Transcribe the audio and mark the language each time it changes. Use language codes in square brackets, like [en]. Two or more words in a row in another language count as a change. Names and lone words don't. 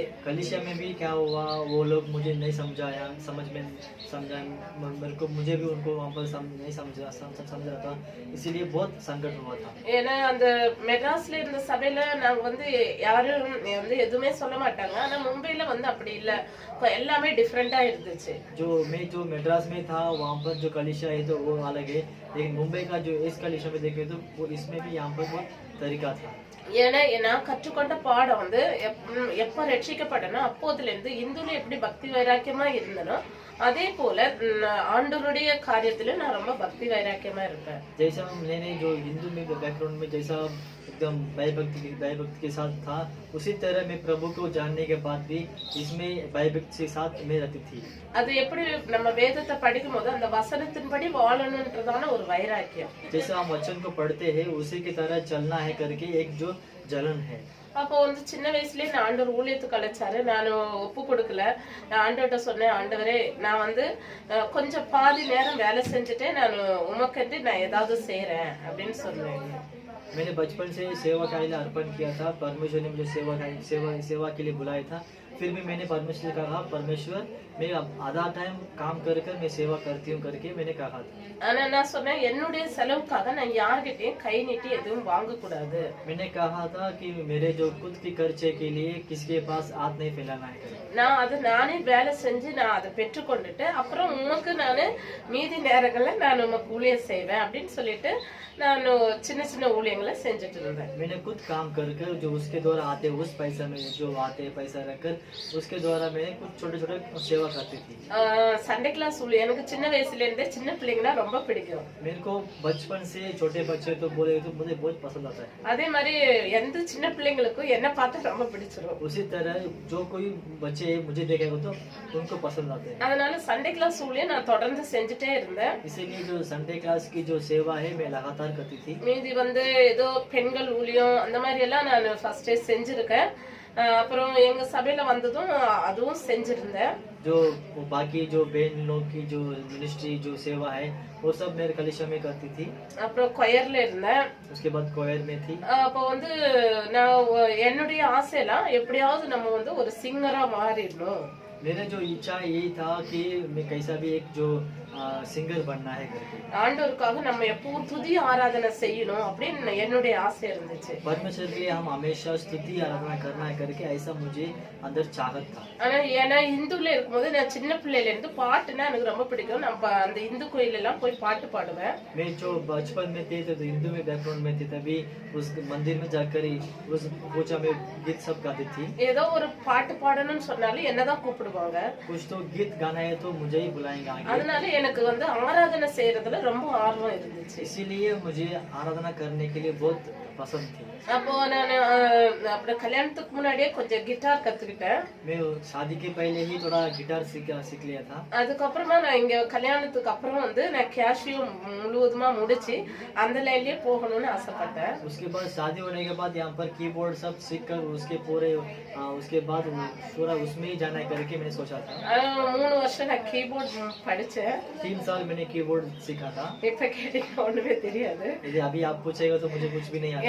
[hi] कलीसिया में भी क्या हुआ, वो लोग मुझे नहीं समझाया, मेरे को मुझे भी उनको वहाँ पर नहीं समझा था, इसीलिए बहुत संकट हुआ था। [ta] ஏன்னா அந்த மெட்ராஸ்ல இருந்த சபையில நாங்க வந்து யாரும் வந்து எதுவுமே சொல்ல மாட்டாங்க, ஆனா மும்பைல வந்து அப்படி இல்ல, எல்லாமே டிஃபரெண்டா இருந்துச்சு। [hi] जो मेड्रास में था वहाँ पर जो कलीसिया है तो वो अलग है, लेकिन मुंबई का जो इस कलीसिया में देखे तो वो इसमें भी यहाँ पर बहुत तरीका था। [ta] ஏன்னா நான் கற்றுக்கொண்ட பாடம் வந்து எப்ப ரட்சிக்கப்பட்டனோ அப்போதுல இருந்து இந்துல எப்படி பக்தி வைராக்கியமா இருந்தனோ அதே போல ஆண்டவருடைய காரியத்துல நான் ரொம்ப பக்தி வைராக்கியமா இருப்பேன். [hi] जैसा मैंने जो हिंदू में बैकग्राउंड में जैसा एकदम भय भक्ति के साथ था, उसी तरह मैं प्रभु को जानने के बाद भी इसमें भय भक्ति के साथ मैं रहती थी। [ta] அது எப்படி நம்ம வேதத்தை படிக்கும் போது அந்த வசனத்தின்படி வாழணும்ன்றதான ஒரு வைராக்கியம். [hi] जैसा हम वचन को पढ़ते हैं उसी की तरह चलना है करके एक जो जलन है। [ta] அப்போ வந்து சின்ன வயசுலயே நான் ஆண்டவர் ஊழியத்துக்கு அழைச்சாரு. நான் ஒப்பு கொடுக்கல. நான் ஆண்டவர்கிட்ட சொன்னேன், ஆண்டவரே நான் வந்து கொஞ்சம் பாதி நேரம் வேலை செஞ்சுட்டு நான் உமக்கென்று நான் ஏதாவது செய்யறேன் அப்படின்னு சொன்னேன். [hi] मैंने बचपन से सेवा के लिए अर्पण किया था। परमेश्वर ने मुझे सेवा के लिए बुलाया था। फिर भी मैंने परमेश्वर से कहा, परमेश्वर मैं आधा टाइम काम कर कर मैं सेवा करती हूँ करके मैंने कहा था। [ta] ஆனா நான் சொன்னேன், என்னுடைய செலவுக்காக நான் யார்கிட்டயும் கை நீட்டி எதுவும் வாங்க கூடாது. [hi] मैंने कहा था कि मेरे जो खुद की खर्चे के लिए किसके पास हाथ नहीं फैलाना है। [ta] நான் அது நானே வேலை செஞ்சு நான் அதை பெற்றுக்கொண்டுட்டு அப்புறம் உனக்கு நான் மீதி நேரங்கள்ல நான் உனக்கு ஊழியம் செய்வேன் அப்படின்னு சொல்லிட்டு நான் சின்ன சின்ன ஊழியங்களை செஞ்சுட்டு இருந்தேன். [hi] मैंने खुद काम कर कर जो उसके द्वारा आते उस पैसा में जो आते पैसा रखकर उसके द्वारा मैंने कुछ छोटे छोटे सेवा करती थी। [en] Sunday class [ta] ஊழியம் எனக்கு சின்ன வயசுல இருந்தே சின்ன பிள்ளைங்கன்னா ரொம்ப பிடிக்கும். [hi] मेरे को बचपन से छोटे बच्चे तो बोले तो मुझे बहुत पसंद आता है। [ta] அதே மாதிரி எந்த சின்ன பிள்ளைங்களுக்கும் என்ன பார்த்தா ரொம்ப பிடிச்சிரும். [hi] उसी तरह जो कोई बच्चे मुझे देखेगा तो उनको पसंद आते हैं। [ta] அதனால [en] Sunday class [ta] ஊழியம் நான் தொடர்ந்து செஞ்சுட்டே இருந்தேன். [hi] इसीलिए जो [en] Sunday class [hi] की जो सेवा है मैं लगातार करती थी। [ta] மீதி வந்து ஏதோ பெண்கள் ஊழியம் அந்த மாதிரி எல்லாம் நான் ஃபர்ஸ்டே செஞ்சிருக்கேன். அப்புறம் எங்க சபையில வந்ததும் அதுவும் செஞ்சிருந்தேன். [hi] जो बाकी जो बहन लोग की जो मिनिस्ट्री जो सेवा है वो सब मेरे कलिशा में करती थी। [ta] அப்புறம் கொயர்ல இருந்தேன். [hi] उसके बाद कोयर में थी। [ta] அப்போ வந்து நான் என்னுடைய ஆசையெல்லாம் எப்படியாவது நம்ம வந்து ஒரு சிங்கரா மாறிடணும். [hi] मेरा जो इच्छा यही था कि मैं कैसा भी एक जो सिंगर बनना है करके। [ta] ஆண்டவருக்காக நம்ம எப்பவும் துதி ஆராதனை செய்யணும் அப்படின்னு என்னுடைய ஆசை இருந்துச்சு. [hi] परमेश्वर के लिए हम हमेशा स्तुति आराधना करना है करके ऐसा मुझे अंदर चाहत था। [ta] ஆனா ஏன்னா இந்துல இருக்கும்போது நான் சின்ன பிள்ளையில இருந்து பாட்டுன்னா எனக்கு ரொம்ப பிடிக்கும். நம்ம அந்த இந்து கோயில் எல்லாம் போய் பாட்டு பாடுவேன். [hi] मैं जो बचपन में थे तो हिंदू में बैकग्राउंड में थे, तभी उस मंदिर में जाकर उस पूजा में गीत सब गाती थी। [ta] ஏதோ ஒரு பாட்டு பாடணும்னு சொன்னாலும் என்னதான் கூப்பிடுவாங்க. [hi] कुछ तो गीत गाना है तो मुझे ही बुलाएंगे आगे। [ta] அதனால எனக்கு வந்து ஆராதனை செய்யறதுல ரொம்ப ஆர்வம் இருந்துச்சு. [hi] इसीलिए मुझे आराधना करने के लिए बहुत पसंद थी। [ta] அப்போ நான் அப்படி கல்யாணத்துக்கு முன்னாடியே கொஞ்சம் கிட்டார் கத்துக்கிட்டேன். [hi] मैं शादी के पहले ही थोड़ा गिटार सीख लिया था। [ta] அதுக்கப்புறமா நான் இங்க கல்யாணத்துக்கு அப்புறம் வந்து நான் கேஷியோ முழுவதுமா முடிச்சு அந்த லைன்லயே போகணும்னு ஆசைப்பட்டேன். [hi] उसके बाद शादी होने के बाद यहाँ पर कीबोर्ड सब सीख कर उसके बाद पूरा उसमें ही जाना है करके मैंने सोचा था। [ta] 3 வருஷம் நான் கீபோர்ட் படிச்சேன். [hi] 3 साल मैंने कीबोर्ड सीखा था। [ta] இப்ப கேட்டீங்க ஒண்ணுமே தெரியாது. [hi] यदि अभी आप पूछेगा तो मुझे कुछ भी नहीं आता।